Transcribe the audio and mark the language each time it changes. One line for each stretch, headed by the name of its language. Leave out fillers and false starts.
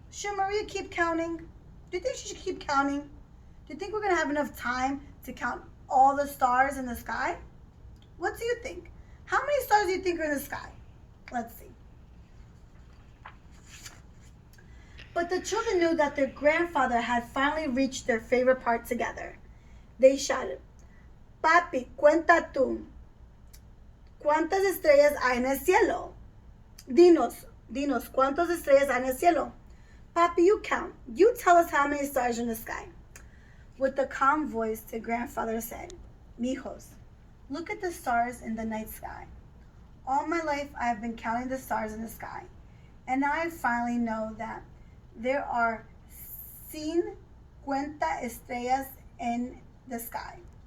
English: Should Maria keep counting? Do you think she should keep counting? Do you think we're going to have enough time to count all the stars in the sky? What do you think? How many stars do you think are in the sky? Let's see. But the children knew that their grandfather had finally reached their favorite part together. They shouted, Papi,
Spanish: cuenta tú. ¿Cuántas estrellas hay en el cielo? Dinos, ¿cuántas estrellas hay en el cielo?
English: Papi, you count. You tell us how many stars are in the sky. With a calm voice, the grandfather said, Mijos, look at the stars in the night sky. All my life I have been counting the stars in the sky, and now I finally know that there are 50 estrellas in the sky.